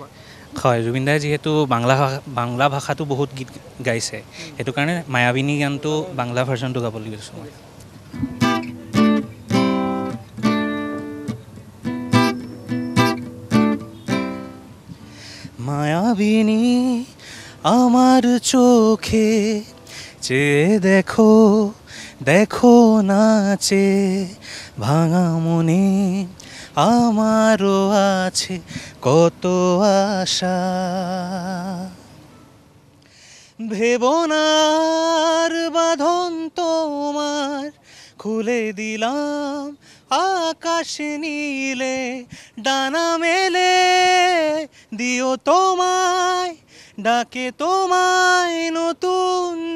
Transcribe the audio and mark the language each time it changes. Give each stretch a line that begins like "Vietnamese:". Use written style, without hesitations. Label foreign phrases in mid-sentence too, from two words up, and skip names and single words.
Assamese: হয়, জুবিন দাই যিহেতু বাংলা ভাষাটো বহুত গীত গাইছে, সেইটো কাৰণে মায়াবিনী গানটো বাংলা ভাৰ্জনটো গাবলৈ গৈছোঁ মই।
Bangla: মায়াবিনী আমার চোখে চেয়ে দেখো দেখো নাচে ভাঙা মনে আমারও আছে কত আশা ভেবনার বাঁধন তোমার খুলে দিলাম আকাশ নীলে ডানা মেলে দিও তোমায় ডাকে তোমায় নতুন